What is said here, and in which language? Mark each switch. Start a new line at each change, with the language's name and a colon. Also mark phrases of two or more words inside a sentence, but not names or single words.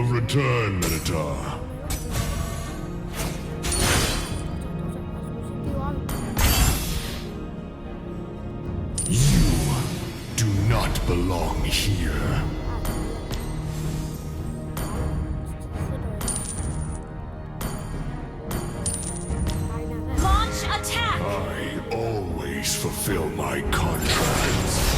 English: return, Minotaur.
Burmese: ပြီးသွားပြီ
English: You do not belong here. ဘာနာပဲ Launch attack! I always fulfill my contracts.